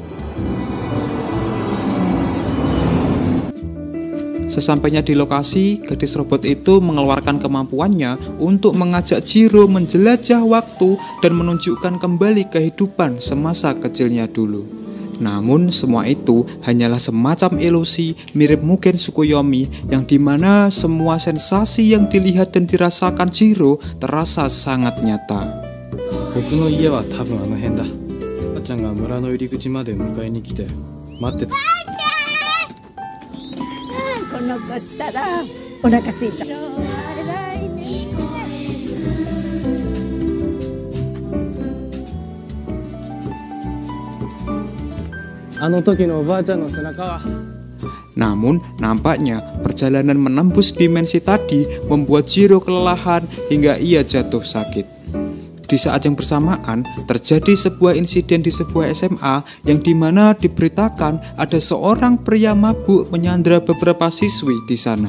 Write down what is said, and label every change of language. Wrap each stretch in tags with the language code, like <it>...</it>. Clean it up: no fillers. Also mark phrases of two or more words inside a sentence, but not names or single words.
<id>Sesampainya di lokasi, gadis robot itu mengeluarkan kemampuannya untuk mengajak Jiro menjelajah waktu dan menunjukkan kembali kehidupan semasa kecilnya dulu. Namun semua itu hanyalah semacam ilusi mirip Mugen Tsukuyomi yang dimana semua sensasi yang dilihat dan dirasakan Jiro terasa sangat nyata.</id> <ja>僕の家は多分あの辺だ。ばあちゃんが村の入り口まで迎えに来て待ってた。この子ったらお腹すいた。あの時のおばあちゃんの背中は。</ja> <id>Namun, nampaknya perjalanan menembus dimensi tadi membuat Jiro kelelahan hingga ia jatuh sakit. Di saat yang bersamaan, terjadi sebuah insiden di sebuah SMA yang dimana diberitakan ada seorang pria mabuk menyandra beberapa siswi di sana.</id>